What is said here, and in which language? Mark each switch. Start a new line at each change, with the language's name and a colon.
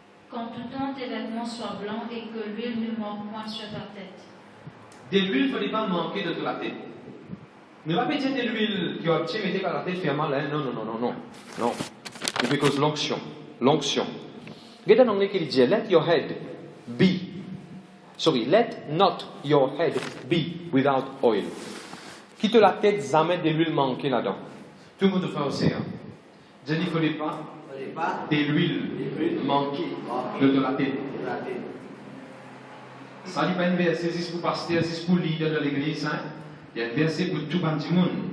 French: Qu'en tout temps tes vêtements soient blancs et que l'huile ne manque point sur ta tête. De l'huile, il ne fallait pas manquer de la tête. Ne va pas dire de l'huile qui a petit mettre à la tête fait mal, hein? Non. C'est because de l'onction. Regarde en anglais qu'il dit,
English: let your head be. Sorry, let not your head be without oil.
French: Quitte la tête, jamais de l'huile manquée là-dedans. Tout le monde fait aussi. Hein? Je dis, il ne fallait pas de l'huile manquée de la tête. Ça n'est pas un verset, c'est pour pasteur, c'est pour leader de l'église. Hein? Il y a un verset pour tout le monde.